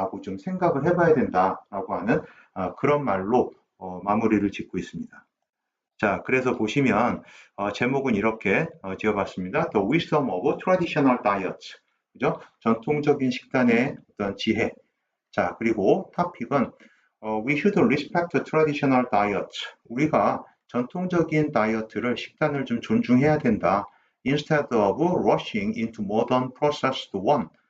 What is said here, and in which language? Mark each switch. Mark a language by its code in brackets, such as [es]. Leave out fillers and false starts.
[ko] 라고 좀 생각을 해봐야 된다라고 하는 그런 말로 마무리를 짓고 있습니다. 자, 그래서 보시면 제목은 이렇게 지어봤습니다. [en] The Wisdom of Traditional Diets. 그죠? [ko] 전통적인 식단의 어떤 지혜. 자, 그리고 토픽은 [en] We should respect traditional diets. [ko] 우리가 전통적인 식단을 좀 존중해야 된다. [en] Instead of rushing into modern processed one.